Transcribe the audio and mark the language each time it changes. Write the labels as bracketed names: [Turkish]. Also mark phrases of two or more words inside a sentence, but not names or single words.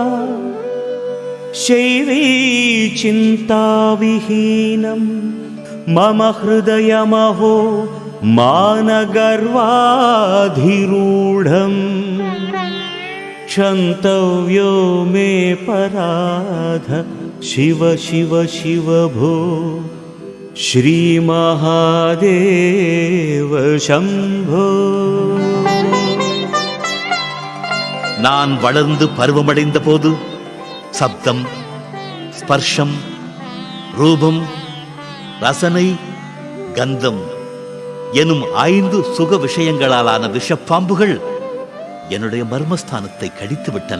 [Sanskrit] शैवी चिन्ताविहीनं मम हृदयमहो मानगर्वाधिरूढं क्षन्तव्यो मे पराध शिव शिव शिव भो श्रीमहादेव शम्भो. [Tamil] நான் வளர்ந்து பருவமடைந்த போது சப்தம், ஸ்பர்ஷம், ரூபம், ரசனை, கந்தம் எனும் 5 சுக விஷயங்களாலான விஷப்பாம்புகள் என்னுடைய மர்மஸ்தானத்தை கடித்து விட்டன.